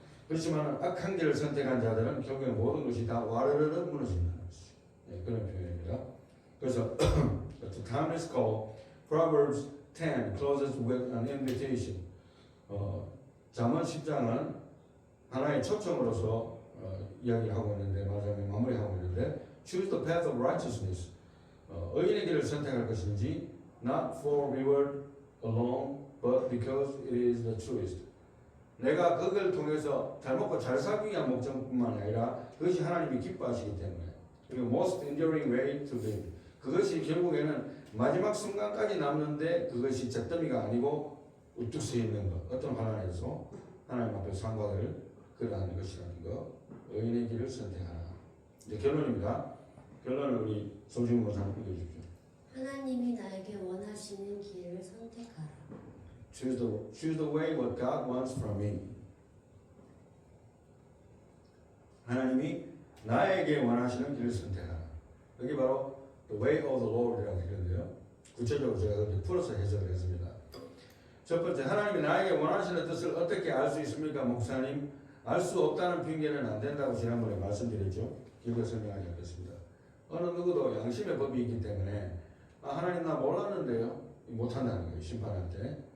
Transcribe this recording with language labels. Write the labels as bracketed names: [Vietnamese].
[Korean] 그렇지만 악한 길을 선택한 자들은 결국에 모든 것이 다 와르르르 무너진다는 것이죠. 네, 그런 표현입니다. 그래서 [English] the time is called Proverbs 10 closes with an invitation. [Korean] 잠언 10장은 하나의 초청으로서 이야기하고 있는데, 말하자면 마무리하고 있는데, [English] choose the path of righteousness. [Korean] 의인의 길을 선택할 것인지, [English] not for reward alone, but because it is the truest. [Korean] 내가 그걸 통해서 잘 먹고 잘 살기 위한 목적뿐만 아니라 그것이 하나님이 기뻐하시기 때문에. 그리고 [English] most enduring way to live. [Korean] 그것이 결국에는 마지막 순간까지 남는데 그것이 잿더미가 아니고 우뚝 서 있는 것. 어떤 환란에서 하나님 앞에 상과를 그러한 것이라는 것. 의인의 길을 선택하라. 이제 결론입니다. 결론을 우리 송지훈 목사님 읽어주십시오. 하나님이 나에게 원하시는 길을 선택하라. [English] Choose the way what God wants from me. [Korean] 하나님이 나에게 원하시는 길을 선택하라. 여기 바로 [English] the way of the Lord [Korean] 이라고 했는데요. 구체적으로 제가 그렇게 풀어서 해석을 했습니다. 첫 번째, 하나님이 나에게 원하시는 뜻을 어떻게 알 수 있습니까, 목사님? 알 수 없다는 핑계는 안 된다고 지난번에 말씀드렸죠. 길게 설명하지 않겠습니다. 어느 누구도 양심의 법이 있기 때문에 하나님 나 몰랐는데요. 못한다는 거예요. 심판할 때.